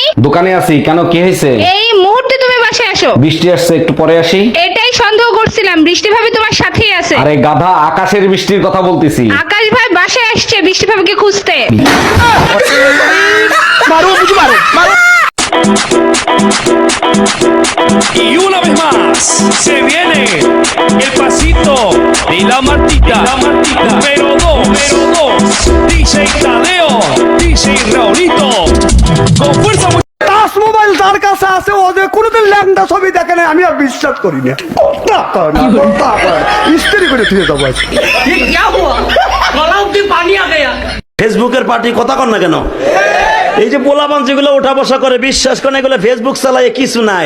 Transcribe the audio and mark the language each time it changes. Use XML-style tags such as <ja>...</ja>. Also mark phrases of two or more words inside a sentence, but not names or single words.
<bn>দোকানে আছি। কেন, কি হয়েছে? এই মুহূর্তে তুমি বাসায় আসো। বৃষ্টি আসছে, একটু পরে আসি। এটাই সন্দেহ করছিলাম, বৃষ্টি ভাবি তোমার সাথেই আছে। আরে গাধা, আকাশের বৃষ্টির কথা বলতেছি। আকাশ ভাই বাসায় আসছে বৃষ্টি ভাবিকে খুঁজতে। মারো বুঝি, মারো মারো।</bn> <es>Y una vez más se viene el pasito de la Martita, pero dos, DJ Tadeo, DJ Raulito, con fuerza.</es> <en>touch mobile</en> <bn>যার কাছে আছে ও যে কোনোদিন ল্যাংটা ছবি দেখে না, আমি আর বিশ্বাস করি না। স্ত্রী করে ফিরে যাবো। ফেসবুকের পার্টি কথা কর না কেন? এই যে পোলাপান যেগুলো ওঠা বসা করে, বিশ্বাস করে এগুলো ফেসবুক চালায় কিছু নাই।</bn>